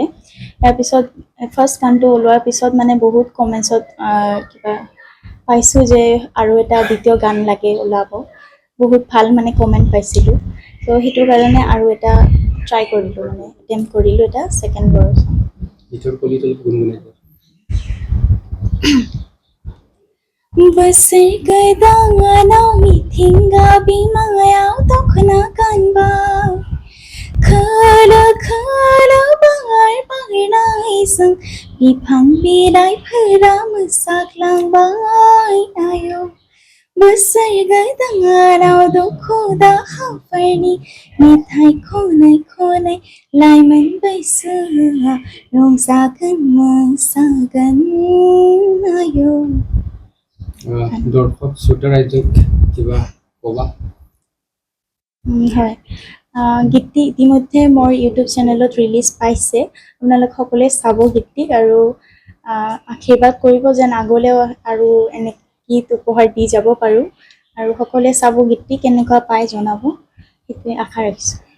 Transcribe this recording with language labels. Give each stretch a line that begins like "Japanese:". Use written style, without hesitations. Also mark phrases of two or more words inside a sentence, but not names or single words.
Assamese: তাৰপিছত ফাৰ্ষ্ট গানটো ওলোৱাৰ পিছত বহুত কমেণ্টছত কিবা পাইছোঁ যে আৰু এটা দ্বিতীয় গান লাগে ওলাব, বহুত ভাল কমেণ্ট পাইছিলোঁ। ত' সেইটো কাৰণে আৰু এটা ট্ৰাই কৰিলোঁ এটেম্প কৰিলোঁ এটা
English: second Bodo song.
Assamese: গীতৰ কলিটো গুণগুণাই
Bodo: Basir danganau mitingga bimangayau tokna kanba Khala khala bangar naisang bifang bidai phara musaklang ayo Basir danganau dukhu da hafarni mithai khonai lai man baisu rongsagan masagan ayo
Assamese: দৰ্শক শ্ৰোতা ৰাইজক কিবা ক'বা? হয়, গীতটি ইতিমধ্যে মোৰ ইউটিউব চেনেলত ৰিলিজ পাইছে। আপোনালোক সকলোৱে চাব গীতটিক আৰু আশীৰ্বাদ কৰিব যেন আগলৈও আৰু এনে গীত উপহাৰ দি যাব পাৰোঁ আৰু সকলোৱে চাব গীতটি কেনেকুৱা পায় জনাব, সেইটোৱে আশা ৰাখিছোঁ।